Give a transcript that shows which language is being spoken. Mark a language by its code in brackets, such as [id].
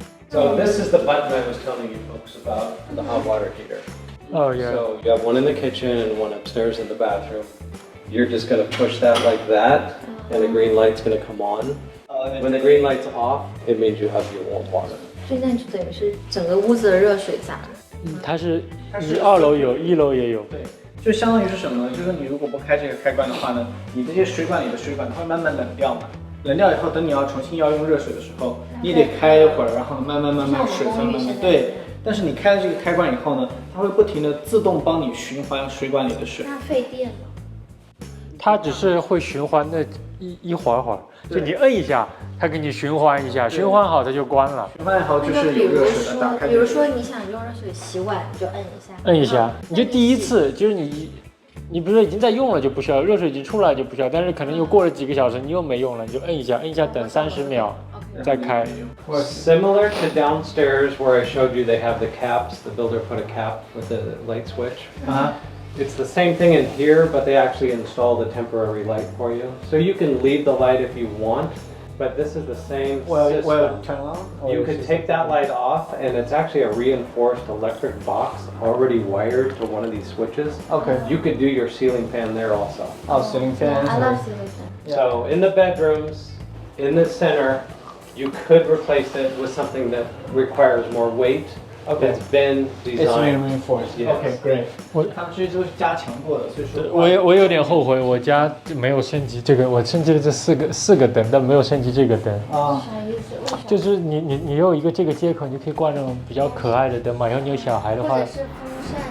[en] So this is the button I was telling you folks about, the hot water heater. Oh yeah. So you have one in the kitchen and one upstairs in the bathroom. You're just going to push that like that, and the green light's going to come on. When the green light's off, it means you have your warm water. [zh] 所以那就等于是整个屋子的热水闸。它是2楼有，1楼也有。对，就相当于是什么呢？就是你如果不开这个开关的话呢，你这些水管里的水管它会慢慢冷掉嘛。冷掉以后，等你要重新要用热水的时候，你得开一会儿，然后慢慢水才慢慢对。但是你开了这个开关以后呢，它会不停的自动帮你循环水管里的水。那费电吗？它只是会循环那一会儿，就你摁一下，它给你循环一下，循环好它就关了。循环好就是有热水的，打开。比如说你想用热水洗碗，你就摁一下。摁一下，你就第一次就是你比如说已经在用了就不需要，热水已经出来就不需要，但是可能又过了几个小时你又没用了，你就摁一下，等30秒。再开。 [en] Similar to downstairs where I showed you they have the caps, the builder put a cap with the light switch. It's the same thing in here, but they actually install the temporary light for you. So you can leave the light if you want, but this is the same system. Turn on? You could take that light off, and it's actually a reinforced electric box already wired to one of these switches. Okay. You could do your ceiling fan there also. Oh, ceiling fan. I love ceiling fan. So in the bedrooms, in the center, you could replace it with something that requires more weight. Okay. It's been It's designed. reinforced. Yes. Okay, great. [zh] 他们这些都是加强过的，所以说我有点后悔，我家没有升级这个，我升级了这四个灯，但没有升级这个灯。啊，啥意思？为啥？就是你有一个这个接口，你就可以挂那种比较可爱的灯嘛。然后你有小孩的话或者，是风扇。